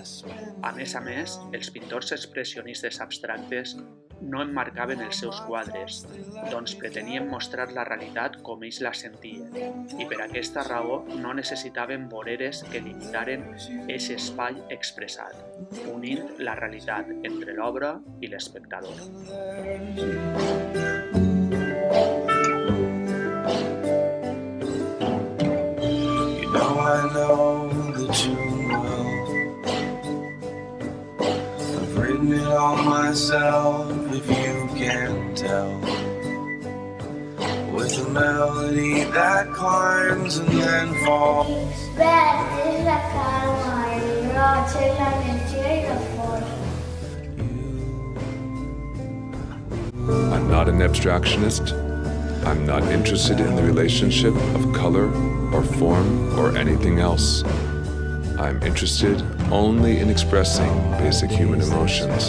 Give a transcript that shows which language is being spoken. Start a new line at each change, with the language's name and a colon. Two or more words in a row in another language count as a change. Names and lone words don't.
Catalan: A més, els pintors expressionistes abstractes no emmarcaven els seus quadres, doncs pretenien mostrar la realitat com ells la sentien, i per aquesta raó no necessitaven voreres que limitaren aquest espai expressat, unint la realitat entre l'obra i l'espectador.
English: I know that you will. I've written it all myself, if you can tell. With a melody that climbs and then falls.
Spanish: Verde la calma, el roce, la energia y la força.
English: I'm not an abstractionist. I'm not interested in the relationship of color or form or anything else. I'm interested only in expressing basic human emotions.